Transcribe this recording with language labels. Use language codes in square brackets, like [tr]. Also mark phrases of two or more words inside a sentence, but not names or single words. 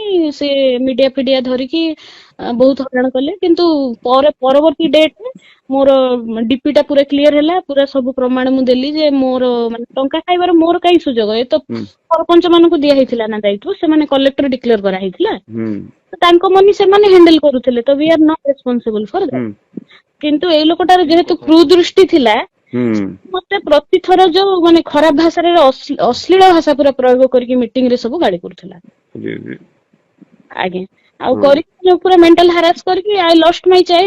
[or] ସେ ମିଡିଆ ଫିଡିଆ ଧରିକି ବହୁତ ହଇରାଣ କଲେ। କିନ୍ତୁ ପରବର୍ତ୍ତୀ ଡେଟରେ ମୋର ଡିପି ଟା ପୁରା କ୍ଲିୟର ହେଲା। ପୁରା ସବୁ ପ୍ରମାଣ ମୁଁ ଦେଲି ଯେ ମୋର ମାନେ ଟଙ୍କା ଖାଇବାର ମୋର କାଇଁ ସୁଯୋଗ? ଏ ତ ସରପଞ୍ଚ ମାନଙ୍କୁ ଦିଆ ହେଇଥିଲା ନା ଦାୟିତ୍ୱ, ସେମାନେ କଲେକ୍ଟର ଡିକ୍ଲେୟାର କରାହେଇଥିଲା। ତାଙ୍କ ମନି ସେମାନେ ହ୍ୟାଣ୍ଡେଲ କରୁଥିଲେ, ତ [en] we are not responsible for that. [or] କିନ୍ତୁ ଏଇ ଲୋକଟାର ଯେହେତୁ କୁଦୃଷ୍ଟି ଥିଲା, ମତେ ପ୍ରତିଥର ଯୋଉ ମାନେ ଖରାପ ଭାଷାରେ ଅଶ୍ଳୀଳ ଭାଷା ପୁରା ପ୍ରୟୋଗ କରିକି ମିଟିଂ ରେ ସବୁ ଗାଳି କରୁଥିଲା। ଆଜ୍ଞା। ଆଉ କରିକି ପୁରା [en] mental harass କରିକି I lost my child.